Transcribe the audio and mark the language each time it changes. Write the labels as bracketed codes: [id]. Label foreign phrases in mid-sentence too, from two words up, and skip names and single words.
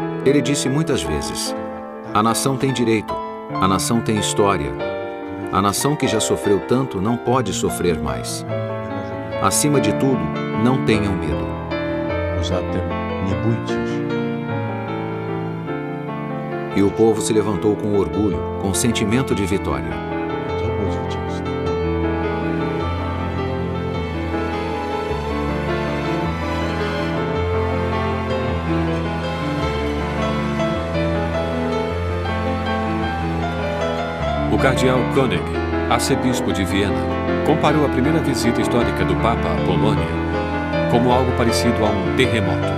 [pt] Ele disse muitas vezes: a nação tem direito, a nação tem história. A nação que já sofreu tanto não pode sofrer mais. Acima de tudo, não tenham medo. [pl] Poza tym nie bójcie się. [pt] E o povo se levantou com orgulho, com sentimento de vitória. [pl] To było zwycięstwo. [pt] O cardeal Koenig, arcebispo de Viena, comparou a primeira visita histórica do Papa à Polônia como algo parecido a um terremoto.